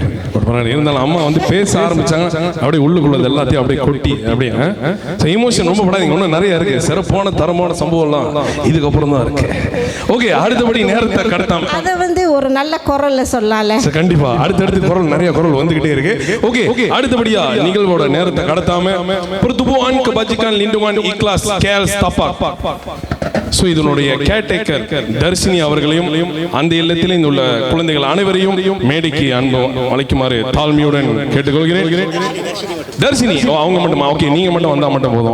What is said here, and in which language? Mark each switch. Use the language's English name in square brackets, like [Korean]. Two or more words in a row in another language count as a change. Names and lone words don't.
[Tamil] இருந்தாலும் அம்மா பேச ஆரம்பிச்சாங்க, அப்படியே உள்ளுக்குள்ளது எல்லாத்தையும் அப்படியே கொட்டி அப்படியே எமோஷன் ரொம்ப படாதீங்க. இன்னும் நிறைய இருக்கு, சிறப்பான தரமான சம்பவம்லாம் இதுக்கப்புறம் தான் இருக்கு. ஓகே, அடுத்தபடி நேரத்தை கடத்தாம அதை ஒரு நல்ல குரல்ல சொல்லலாம்ல. கண்டிப்பா அடுத்தடுத்து குரல், நிறைய குரல் வந்துகிட்டே இருக்கு. ஓகே, அடுத்தபடியா நிகழ்வோட நேரத்தை கடத்தாம pertubuhan kebajikan lindungan ikhlas KL Setapak. ஸோ இதனுடைய கேர்டேக்கர் தர்ஷினி அவர்களையும் அந்த இல்லத்தில் உள்ள குழந்தைகள் அனைவரையும் மேடைக்கு அன்பு அழைக்குமாறு தாழ்மையுடன் கேட்டுக்கொள்கிறேன். தர்ஷினி அவங்க மட்டுமா? ஓகே, நீங்க மட்டும் வந்தா மட்டும் போதும்.